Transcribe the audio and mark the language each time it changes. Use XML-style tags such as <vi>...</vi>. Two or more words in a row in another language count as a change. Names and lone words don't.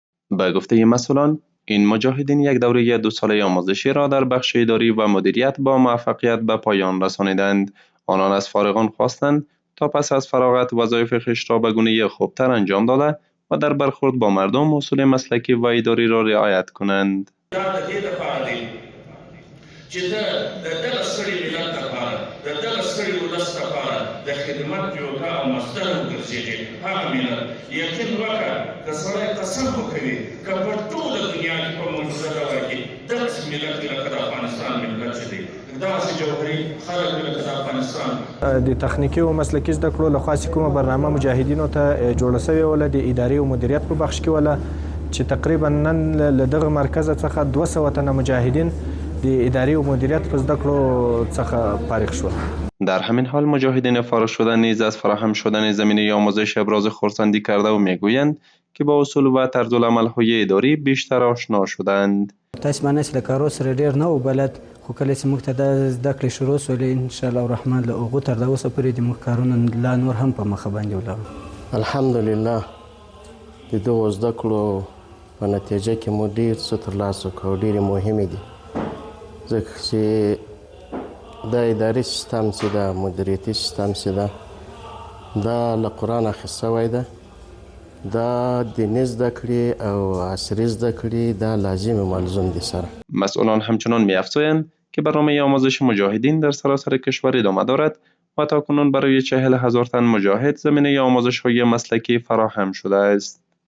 <fa>به گفته مسئولان، این مجاهدین یک دوره 2 ساله آموزشی را در بخش اداری و مدیریت با موفقیت به پایان رسانیدند. آنان از فارغان خواستند تا پس از فراغت وظایف خویش را به گونه خوبتر انجام داده و در برخورد با مردم اصول مسلکی و اداری را رعایت کنند.</fa> <ps>چې د دغه ستړي ملت لپاره د دغه ستړي ولس لپاره د خدمت جوګه او مصدر وګرځېږي هغه ملت یقین وکړه که سړی قسم وکوي که په ټوله دنیا کې په موجوده دور کې دغسې ملت لکه د افغانستان ملت چې دی دغسې جوهري خلک لکه د افغانستان د تخنیکي او مسلکي زده کړو له خاصې کومه برنامه مجاهدینو ته جوړه سوې وله د ادارې او مدیریت په بخش کې وله چې تقریبا نن له دغه مرکز څخه 200 تنه مجاهدین د اداری و مدیریت په زده کړو څخه فارغ شول.</ps> <fa>در همین حال مجاهدین فارغ شده نیز از فراهم شدن زمینه آموزش ابراز خرسندی کرده و میگویند که با اصول و طرزالعمل‌های اداری بیشتر آشنا شدند.</fa> <ps>تاسو باندې چې د کارو سره ډیر نه و بلد خو کله چې موږ ته د زده کړې شروع سولې</ps> <ar>ان شاء الله الرحمن</ar> <ps>له هغو تر اوسه پورې د موږ کارونه لا نور هم په مخه باندې ولاړ. الحمدلله د دغو زده کړو په نتیجه کې مو ډیر څه ترلاسه کړو، ډېرې مهمې دي ځکه چې دا اداري سیستم چې ده مدیریتي سیستم چې ده دا له قرآن اخیست شوی ده. دا دیني زده کړې او عصري زده کړې دا لازم و ملزوم دي سره.</ps> <fa>مسئولان همچنان می‌افزایند که برنامه آموزش مجاهدین در سراسر کشور ادامه دارد و تاکنون برای 40,000 تن مجاهد زمینه آموزش‌های مسلکی فراهم شده است.</fa>